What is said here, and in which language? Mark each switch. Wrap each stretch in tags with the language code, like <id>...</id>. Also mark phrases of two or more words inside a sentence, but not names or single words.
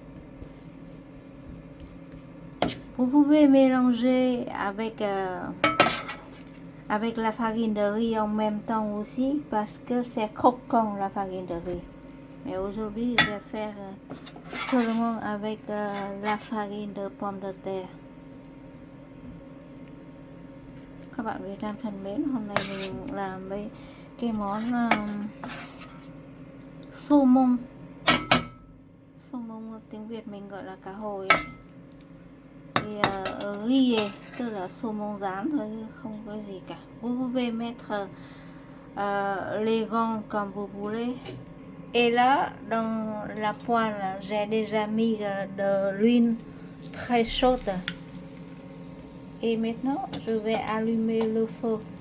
<fr>Vous pouvez mélanger avec la farine de riz en même temps aussi parce que c'est croquant la farine de riz. Mais aujourd'hui, je vais faire seulement avec la farine de pomme de terre.</fr> <vi>Các bạn Việt Nam thân mến, hôm nay mình làm cái món saumon. Saumon tiếng Việt mình gọi là cá hồi. Thì rille, tức là saumon rán thôi, không có gì cả.</vi> <fr>Vous pouvez mettre les gants comme vous voulez. Et là, dans la poêle, j'ai déjà mis de l'huile très chaude. Et maintenant, je vais allumer le feu.</fr>